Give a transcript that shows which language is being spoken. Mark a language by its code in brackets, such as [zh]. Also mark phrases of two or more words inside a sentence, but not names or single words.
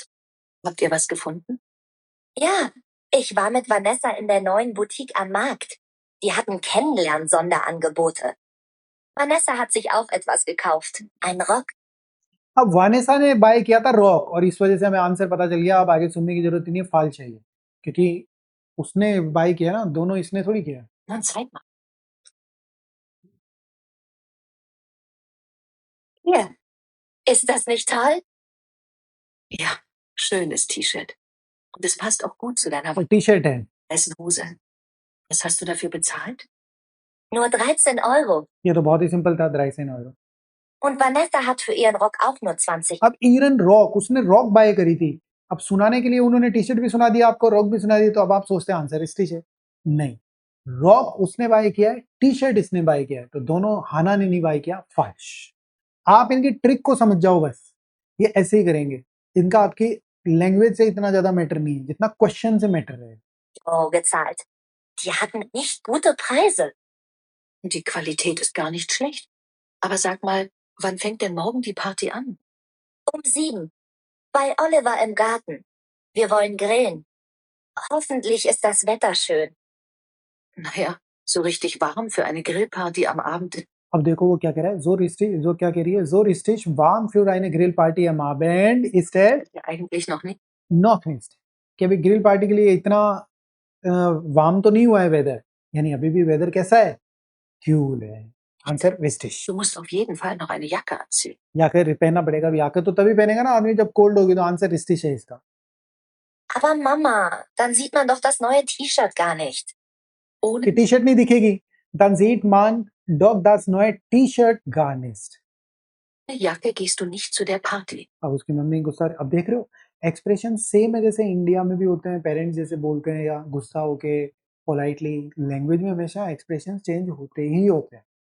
[de] Habt ihr was gefunden? Ja, ich war mit Vanessa in der neuen Boutique am Markt. Die hatten Kennenlern-Sonderangebote. Vanessa hat sich auch etwas gekauft. Ein Rock. [hi] अब वानेसा ने बाय किया था रॉक और इस वजह से हमें आंसर पता चल गया। अब आगे सुनने की जरूरत नहीं है, फाल चाहिए क्योंकि उसने बाय किया ना, दोनों इसने थोड़ी किया। [de] Nun zeig mal. Hier. Ist das nicht toll? Ja, schönes T-Shirt. Und es passt auch gut zu deiner [hi] और टी शर्ट है, [de] weißen Hose. Was hast du dafür bezahlt? Nur 13 Euro. [hi] ये तो बहुत ही सिंपल था, 13 €। [de] Und Vanessa hat für ihren Rock auch nur 20. [hi] अब [de] ihren Rock, [hi] उसने रॉक बाय करी थी। अब सुनाने के लिए उन्होंने टी शर्ट भी सुना दिया आपको, रॉक भी सुना दी, तो अब आप सोचते हैं आंसर इस है। नहीं, रॉक उसने बाय किया है, टी शर्ट इसने बाय किया है, तो दोनों हाना ने नहीं बाय किया। फाल्श। आप इनकी ट्रिक को समझ जाओ बस, ये ऐसे ही करेंगे। इनका आपकी लैंग्वेज से इतना ज्यादा मैटर नहीं है जितना क्वेश्चन से मैटर है। [de] Euro gezahlt. Die hatten nicht gute Preise. Die Qualität ist gar nicht schlecht. Aber sag mal, wann fängt denn morgen die Party an? Um 7. Bei Oliver im Garten. Wir wollen grillen. Hoffentlich ist das Wetter schön. Naja, so richtig warm für eine Grillparty am Abend. [hi] अब देखो वो क्या कह रहा है, जो क्या कह रही है, [de] so richtig warm für eine Grillparty am Abend ist es Ja, eigentlich noch nicht. noch nicht, [hi] कि अभी ग्रिल पार्टी के लिए इतना वार्म तो नहीं हुआ है वेदर, यानी अभी भी वेदर कैसा है, क्यूल है। आंसर विस्टिश। [de] Du musst auf jeden Fall noch eine Jacke anziehen. [hi] याकर पहनना पड़ेगा। अभी याकर तो तभी पहनेगा ना आदमी जब कोल्ड होगी, तो आंसर रिस्टिश है इसका। [de] Aber Mama, dann sieht man doch das neue T-Shirt gar nicht. [hi] कि [de] Ohne [hi] टी शर्ट नहीं दिखेगी, [de] dann sieht man doch das neue T-Shirt gar nicht। Jacke gehst du nicht zu der Party. [hi] अब उसकी मम्मी गुस्सा, अब देख रहे हो एक्सप्रेशन सेम है जैसे इंडिया में भी होते हैं, पेरेंट्स जैसे बोलते हैं या गुस्सा होके पोलाइटली, लैंग्वेज में हमेशा एक्सप्रेशन चेंज होते ही होते हैं।